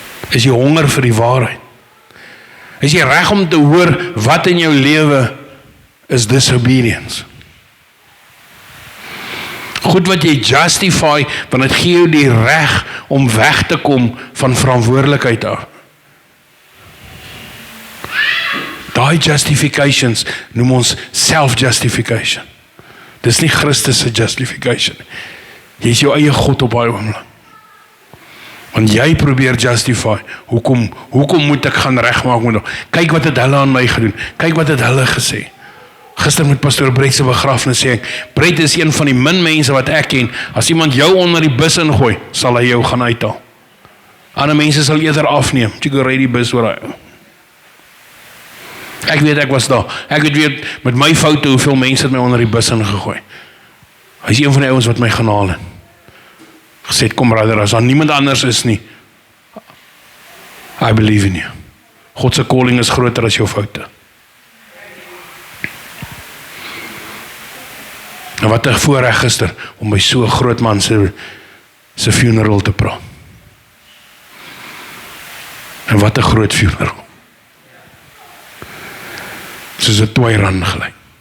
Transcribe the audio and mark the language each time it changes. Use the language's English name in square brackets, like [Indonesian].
[Afrikaans] Is jy honger vir die waarheid? Is jy reg om te hoor wat in jou lewe is disobedience? Goed wat jy justify, want dit gee jou die reg om weg te kom van verantwoordelikheid af. Daai justifications noem ons self-justification. Dis nie Christus se justification. Jy is jou eie God op daai oomblik. Want jy probeer justify, hoekom moet ek gaan regmaak met hom? Kyk wat het hulle aan my gedoen, kyk wat het hulle gesê. Gister met pastoor Brett se begrafnis sê ek, Brett is een van die min mense wat ek ken, as iemand jou onder die bus ingooi, sal hy jou gaan uithaal. Ander mense sal eerder afneem, jy kan ry die bus oor hy. Ek weet ek was daar, ek weet met my foute hoeveel mense het my onder die bus ingegooi. Hy is een van die ouens wat my gaan haal het. Gesê, kom brother, as daar niemand anders is nie, [English] I believe in you. [Afrikaans] God se calling is groter as jou foute. En wat 'n voorreg gister, om by so 'n groot man se funeral te praat. En wat 'n groot funeral. Soos 'n toy run gelyk.